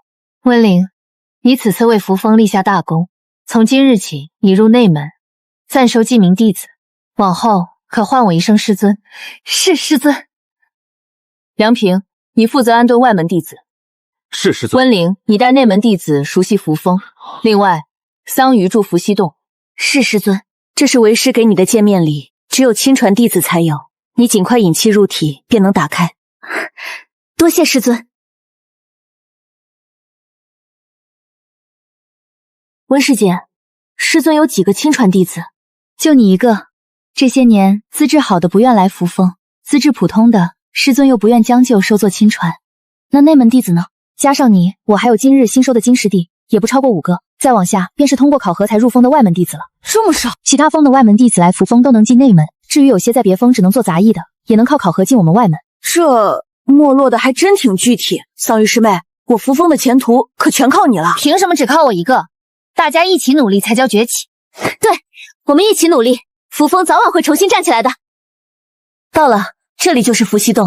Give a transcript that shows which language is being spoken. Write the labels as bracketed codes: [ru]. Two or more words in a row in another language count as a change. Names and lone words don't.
[zh] 温灵，你此次为扶风立下大功，从今日起你入内门，暂收记名弟子，往後可喚我一聲师尊。是师尊。梁平，你負責安頓外門弟子。是师尊。温灵，你帶內門弟子熟悉扶風。另外，桑榆住伏羲洞。是師尊。這是為師給你的見面禮，只有親傳弟子才有，你盡快引氣入體，便能打開。多謝師尊。溫師姐，師尊有幾個親傳弟子？就你一個。這些年資質好的不願來扶風，資質普通的師尊又不願將就收作親傳。那內門弟子呢？加上你，我還有今日新收的金師弟，也不超過5個。再往下便是通過考核才入封的外門弟子了。這麼少？其他封的外門弟子來扶風都能進內門，至於有些在別封只能做雜役的，也能靠考核進我們外門。這沒落的還真挺具體。桑榆師妹，我扶風的前途可全靠你了。憑什麼只靠我一個？大家一起努力才叫崛起。對，我們一起努力，扶風早晚會重新站起來的。到了，這裡就是伏羲洞。